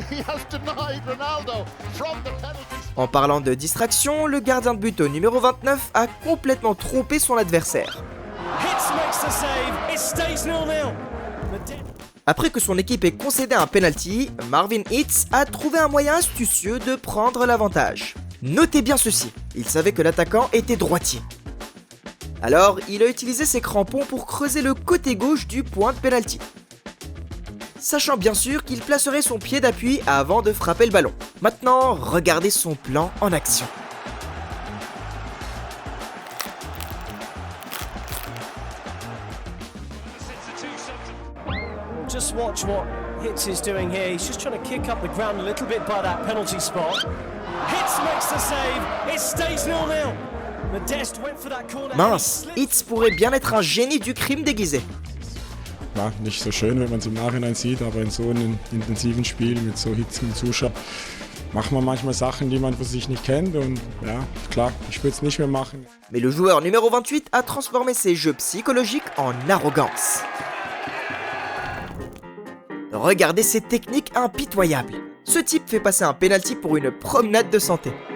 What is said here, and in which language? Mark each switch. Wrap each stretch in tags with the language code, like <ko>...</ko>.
<en>He has denied Ronaldo from the penalty.</en> <fr>En parlant de distraction, le gardien de but au numéro 29 a complètement trompé son adversaire.</fr> <en>Hitz makes the save. It stays 0-0.</en> <fr>Après que son équipe ait concédé un penalty, Marvin Hitz a trouvé un moyen astucieux de prendre l'avantage. Notez bien ceci, il savait que l'attaquant était droitier. Alors, il a utilisé ses crampons pour creuser le côté gauche du point de penalty. Sachant bien sûr qu'il placerait son pied d'appui avant de frapper le ballon. Maintenant, regardez son plan en action.</fr> <en>Just watch what Hitz is doing here. He's just trying to kick up the ground a little bit by that penalty spot. Hitz makes the save. It stays 0-0. Modeste went for that corner.</en> <fr>Mince, Hitz pourrait bien être un génie du crime déguisé.</fr> <de>Ja, nicht so schön, wenn man es im Nachhinein sieht, aber in so einem intensiven Spiel mit so hitzigen Zuschauern macht man manchmal Sachen, die man für sich nicht kennt und ja, klar, ich würde es nicht mehr machen.</de> <fr>Mais le joueur numéro 28 a transformé ses jeux psychologiques en arrogance. Regardez ces techniques impitoyables. Ce type fait passer un penalty pour une promenade de santé.</fr>